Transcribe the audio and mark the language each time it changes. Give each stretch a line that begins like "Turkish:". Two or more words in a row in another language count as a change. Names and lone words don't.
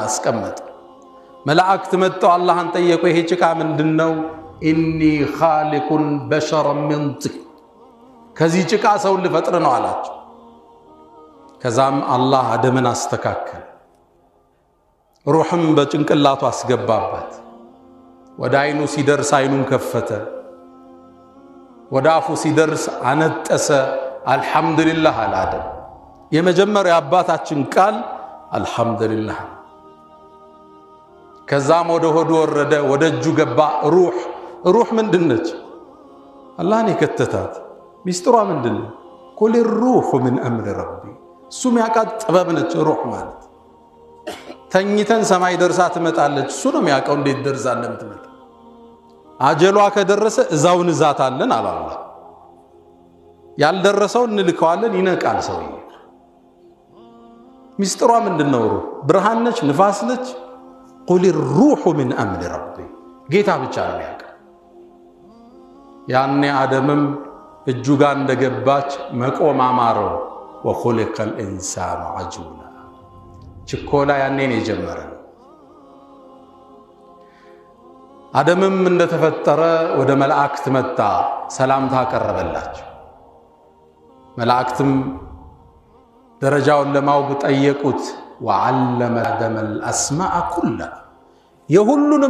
Amharic: አስቀመጠ መላእክት መጣው አላህን ጠየቁ ይሄ ጭቃ ምንድነው
Arabic: إني خالق بشرا من طين
Amharic: ከዚህ ጭቃ ሰው ልፈጥር ነው አላቸው ከዛም አላህ አደምን አስተካከለ ሩህም በጭንቅላቱ አስገባበት ወደ አይኑ ሲደርስ አይኑን ከፈተ ወደ አፉ ሲደርስ አነጠሰ አልহামዱሊላህ አላደም የመጀመሪያ አባታችን ቃል አልহামዱሊላህ ከዛም ወደ ሆዱ ወረደ ወደ እጁ ገባ ሩህ ምንድነች አላህን የከተታት ሚስጥሯ ምንድነው
Arabic: قل الروح من امر ربي
Amharic: ሱም ያቃት ጥበብ ነች ሩህ ማለት ተኝተን ሰማይ ደርሳ ትመጣለች እሱ ነው የሚያቀው እንዴት ደርሳ እንደምትመጣ አጀሏ ከደረሰ እዛውን ዛታለን አላህ ያልደረሰው እንልከዋለን ይነቃል ሰው ሚስጥሯ ምንድነው ሩህ ብርሃን ነች ንፋስ ነች
Arabic: قل الروح من امر ربي
Amharic: ጌታ ብቻ ነው ያቀው ያኔ አደምም እጁ ጋር እንደገባች መቆም አማረው
Arabic: وخلق الانسان عجولا
Amharic: ችኮላ ያኔ ነው የጀመረው አደምም እንደተፈጠረ ወደ መላእክት መጣ፣ ሰላምታ አቀረበላቸው። መላእክትም ደረጃውን ለማወቅ ጠየቁት።
Arabic: وعلم آدم الأسماء كلها
Amharic: የሁሉንም